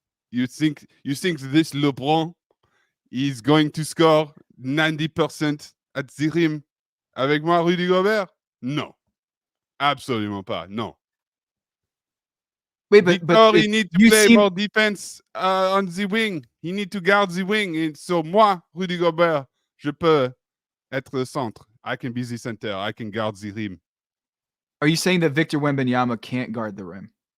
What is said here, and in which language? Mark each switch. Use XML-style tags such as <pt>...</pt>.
<en>You think this LeBron is going to score 90% at the rim</en> <fr>avec moi,</fr> <en>Rudy Gobert? No,</en> <fr>absolument pas.</fr> <en>No. Wait, but he need to play more defense on the wing. He need to guard the wing. And so</en> <fr>moi, Rudy Gobert, je peux être le centre.</fr> <en>I can be the center. I can guard the rim. Are you saying that Victor Wembanyama can't guard the rim?</en>